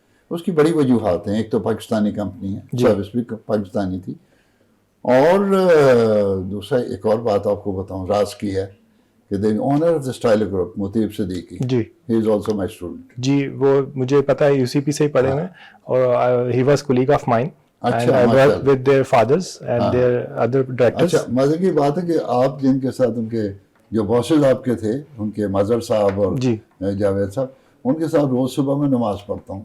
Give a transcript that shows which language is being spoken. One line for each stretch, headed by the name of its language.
Urdu: اس کی بڑی وجوہات ہیں. ایک تو پاکستانی کمپنی ہے, سروس بھی پاکستانی تھی, اور دوسرا ایک اور بات آپ کو بتاؤں راز کی ہے کہ
English: the owner of the
Urdu: اسٹائلو group مطیب Siddiqui, جی
English: he is also my student.
Urdu: جی وہ مجھے پتہ ہے یو سی پی سے ہی پڑھے ہوئے, اور
English: he was colleague of mine.
Urdu: اچھا,
English: and I worked with their fathers and their other directors.
Urdu: اچھا, مزے کی بات ہے کہ آپ جن کے ساتھ ان کے جو باسز آپ کے تھے, ان کے مظہر صاحب اور جاوید صاحب, ان کے ساتھ روز صبح میں نماز پڑھتا ہوں.